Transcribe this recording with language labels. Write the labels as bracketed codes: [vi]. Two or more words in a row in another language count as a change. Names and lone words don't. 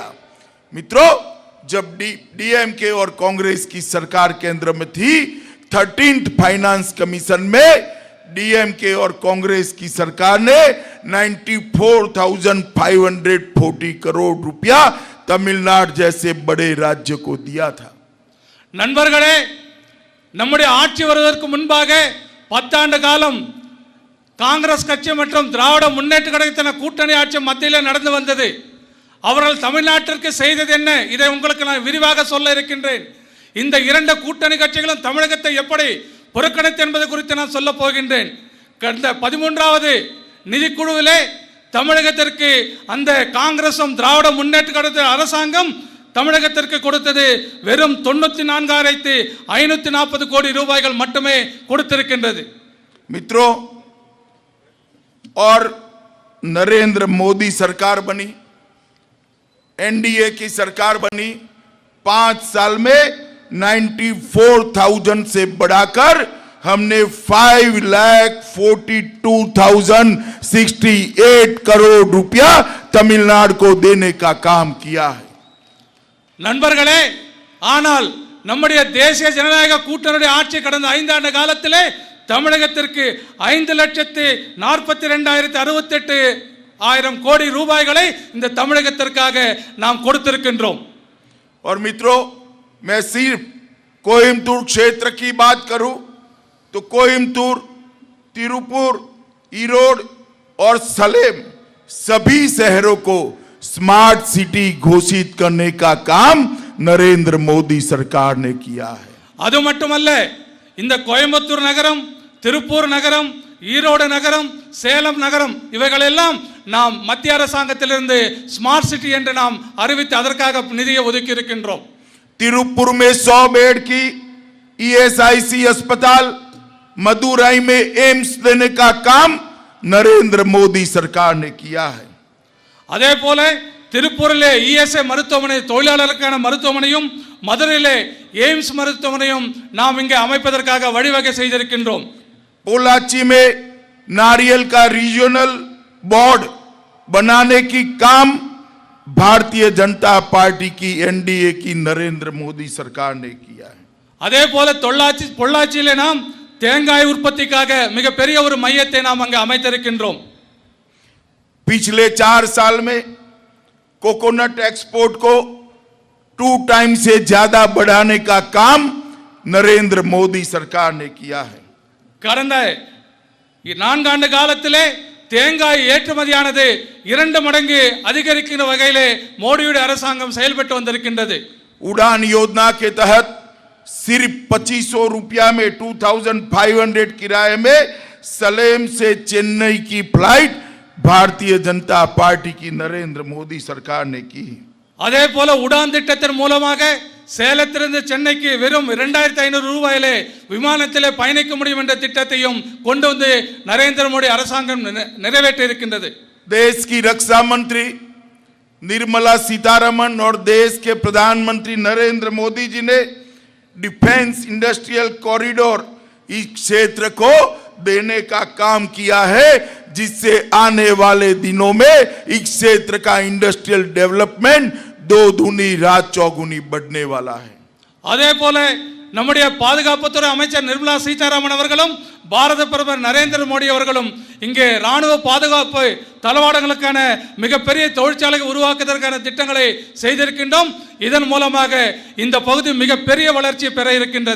[hi] मित्रों, जब डीएमके और कांग्रेस की सरकार केंद्र में थी, 13th [en] finance commission [hi] में डीएमके और कांग्रेस की सरकार ने 94,540 करोड़ रुपया तमिलनाडु जैसे बड़े राज्य को दिया था। [ta] நண்பர்களே, நம்முடைய ஆட்சி வருவதற்கு முன்பாக 10 ஆண்டு காலம் காங்கிரஸ் கட்சி மற்றும் திராவிட முன்னேற்ற கழகத்தின் கூட்டணி ஆட்சி மத்தியில் நடந்து வந்தது. அவர்கள் தமிழ்நாட்டிற்கு செய்தது என்ன? இதை உங்களுக்கு நான் விரிவாக சொல்ல இருக்கின்றேன். இந்த இரண்டு கூட்டணி கட்சிகளும் தமிழகத்தை எப்படி புறக்கணித்து என்பது குறித்து நான் சொல்ல போகின்றேன். கடந்த 13வது நிதிக்குழுவிலே தமிழகத்திற்கு அந்த காங்கிரசும் திராவிட முன்னேற்ற கழக அரசாங்கம் தமிழகத்திற்கு கொடுத்தது வெறும் 94,540 கோடி ரூபாய்கள் மட்டுமே கொடுத்திருக்கின்றது. [hi] मित्रों, और नरेंद्र मोदी सरकार बनी, एनडीए की सरकार बनी, 5 साल में 94,000 से बढ़ाकर हमने 5,42,068 करोड़ रुपया तमिलनाडु को देने का काम किया है. [ta] நண்பர்களே, ஆனால் நம்முடைய தேசிய ஜனநாயக கூட்டணியுடைய ஆட்சி கடந்த 5 ஆண்டு காலத்திலே தமிழகத்திற்கு 5,42,068 கோடி ரூபாய்களை இந்த தமிழகத்திற்காக நாம் கொடுத்திருக்கின்றோம். [hi] और मित्रों, मैं सिर्फ कोयम्बटूर क्षेत्र की बात करूं तो कोयम्बटूर, तिरुपुर, ईरोड और सलेम सभी शहरों को [en] smart city [hi] घोषित करने का काम नरेंद्र मोदी सरकार ने किया है. [ta] அது மட்டுமல்ல, இந்த கோயம்புத்தூர் நகரம், திருப்பூர் நகரம், ஈரோடு நகரம், சேலம் நகரம் இவைகளெல்லாம் நாம் மத்திய அரசாங்கத்திலிருந்து [en] smart city [ta] என்று நாம் அறிவித்து அதற்காக நிதியை ஒதுக்கி இருக்கின்றோம். [hi] तिरुपुर में 100 बेड की ईएसआईसी अस्पताल, मदुरई में एम्स देने का काम नरेंद्र मोदी सरकार ने किया है. [ta] அதே போல திருப்பூரிலே இஎஸ்ஐ மருத்துவமனை, தொழிலாளருக்கான மருத்துவமனையும், மதுரையிலே எய்ம்ஸ் மருத்துவமனையும் நாம் இங்கே அமைப்பதற்காக வழிவகை செய்திருக்கின்றோம். [hi] पोलाची में नारियल का रीजनल बोर्ड बनाने की काम भारतीय जनता पार्टी की एनडीए की नरेंद्र मोदी सरकार ने किया है. [ta] அதே போல பொள்ளாச்சியிலே நாம் தேங்காய் உற்பத்திக்காக மிகப்பெரிய ஒரு மையத்தை நாம் அங்கே அமைத்திருக்கின்றோம். [hi] पिछले 4 साल में [en] coconut export [hi] को 2 टाइम से ज्यादा बढ़ाने का काम नरेंद्र मोदी सरकार ने किया है. [ta] கடந்த 4 ஆண்டு காலத்திலே தேங்காய் ஏற்றுமதியானது 2 மடங்கு அதிகரிக்கிற வகையிலே மோடியுடைய அரசாங்கம் செயல்பட்டு வந்திருக்கின்றது. [hi] उड़ान योजना के तहत सिर्फ 2500 रुपया में 2500 किराए में सलेम से चेन्नई की फ्लाइट भारतीय जनता पार्टी की नरेंद्र मोदी सरकार ने की. [ta] அதே போல உடான் திட்டத்தின் மூலமாக சேலத்திலிருந்து சென்னைக்கு வெறும் 2500 ரூபாயிலே விமானத்திலே பயணிக்க முடியும் என்ற திட்டத்தையும் கொண்டு வந்து நரேந்திர மோடி அரசாங்கம் நிறைவேற்றி இருக்கின்றது. [hi] देश की रक्षा मंत्री निर्मला सीतारमण और देश के प्रधानमंत्री नरेंद्र मोदी जी ने [en] defence industrial corridor [hi] इस क्षेत्र को देने का काम किया है, जिससे आने वाले दिनों में इस क्षेत्र का [en] industrial development [hi] 2 दूनी रात चौगुनी बढ़ने वाला है. [ta] அதே போல நம்முடைய பாதுகாப்புத்துறை அமைச்சர் நிர்மலா சீதாராமன் அவர்களும் பாரத பிரதமர் நரேந்திர மோடி அவர்களும் இங்கே ராணுவ பாதுகாப்பு தளவாடங்களுக்கான மிகப்பெரிய தொழிற்சாலை உருவாக்குவதற்கான திட்டங்களை செய்திருக்கின்றோம். இதன் மூலமாக இந்த பகுதி மிகப்பெரிய வளர்ச்சி பெற இருக்கின்றது.